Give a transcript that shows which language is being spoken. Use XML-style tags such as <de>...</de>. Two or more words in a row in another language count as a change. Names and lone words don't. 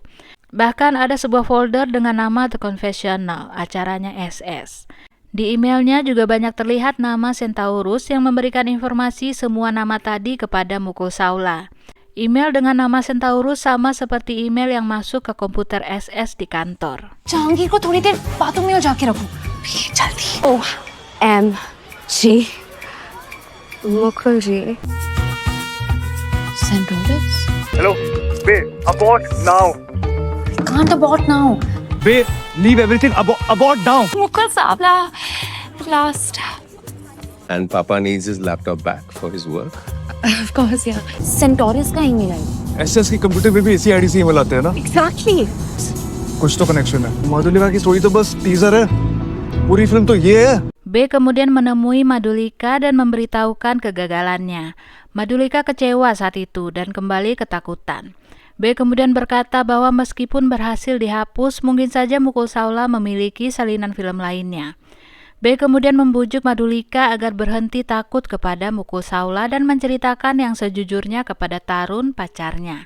<id>Bahkan ada sebuah folder dengan nama The Confessional, acaranya SS. Di emailnya juga banyak terlihat nama Centaurus yang memberikan informasi semua nama tadi kepada Mukul Saula. Email dengan nama Centaurus sama seperti email yang masuk ke komputer SS di kantor.</id> <hi>जहांगीर को थोड़ी देर बाथरूम में जाके रखो जल्दी</hi> <en>OMG.</en> <hi>Mukul ji. Centaurus?</hi> <en>Hello, babe, abort now. Can't abort now. Babe, leave everything, abort now. मुकुल सावला last. And Papa needs his laptop back for his work. Of course, yeah.</en> <hi>Centaurus का email है. एसएस की कंप्यूटर में भी इसी आईडी से ईमेल आते हैं ना?</hi> <en>Exactly.</en> <hi>कुछ तो कनेक्शन है। मधुलिका की स्टोरी तो बस टीजर है। पूरी फिल्म तो ये है।</hi> <id>B kemudian menemui Madhulika dan memberitahukan kegagalannya. Madhulika kecewa saat itu dan kembali ketakutan. B kemudian berkata bahwa meskipun berhasil dihapus, mungkin saja Mukul Saula memiliki salinan film lainnya. B kemudian membujuk Madhulika agar berhenti takut kepada Mukul Saula dan menceritakan yang sejujurnya kepada Tarun, pacarnya.</id>